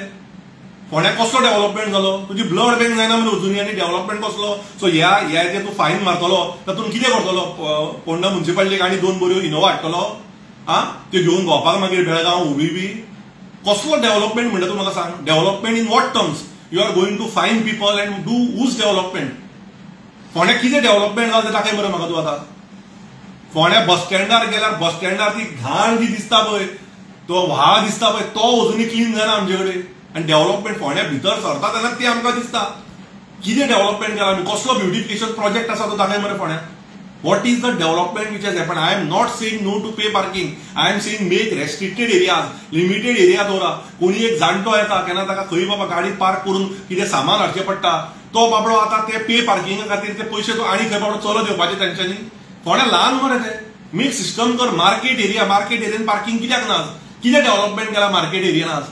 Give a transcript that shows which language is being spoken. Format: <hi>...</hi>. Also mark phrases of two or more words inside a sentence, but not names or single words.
<kok>फोंड्याक कसलो डेव्हलपमेंट जालो? तुजी</kok> <en>blood bank</en> <kok>जायना मरे अजुनूय आनी डेव्हलपमेंट कसलो? सो ह्या जे तूं फायन मारतलो तातूंत कितें करतलो? फोंडा म्युन्सिपालिटीक आनी 2 बऱ्यो इनोवा हाडटलो त्यो घेवन भोंवपाक मागीर बेळगांव हुबी बी? कसलो डेव्हलपमेंट म्हणटा तूं म्हाका सांग?</kok> <en>development in what terms? you are going to fine people and do whose development?</en> <kok>फोंड्याक कितें डेव्हलपमेंट जालें तें दाखय मरे म्हाका तूं आतां. फोंड्या</kok> <en>bus standar</en> <kok>गेल्यार</kok> <en>bus standar</en> <kok>ती घाण जी दिसता पळय, तो व्हाळ दिसता पळय, तो अजुनूय क्लीन जायना आमचे कडेन. आनी डेव्हलपमेंट फोंड्या भितर सरता तेन्ना ती आमकां दिसता. कितें डेव्हलपमेंट केला आमी? कसलो</kok> <en>beautification project</en> <kok>आसा तो दाखय मरे फोंड्या.</kok> <en>What is the development which has happened? I am not saying no to pay parking. I am saying make restricted areas, limited area दवरा.</en> <kok>कोणी एक जाणटो येता केन्ना ताका खंय बाबा गाडी पार्क करून कितें सामान हाडचें पडटा, तो बाबडो आतां ते</kok> <en>pay parkinga</en> <kok>खातीर ते पयशे तो आनी खंय बाबडो चलत येवपाचे तेंच्यांनी. फोंड्या ल्हान मरे ते.</kok> <en>make system</en> <kok>कर.</kok> <en>market areaan parking</en> <kok>कित्याक ना? कितें डेव्हलपमेंट केला</kok> <en>market areaan</en> <kok>आज?</kok>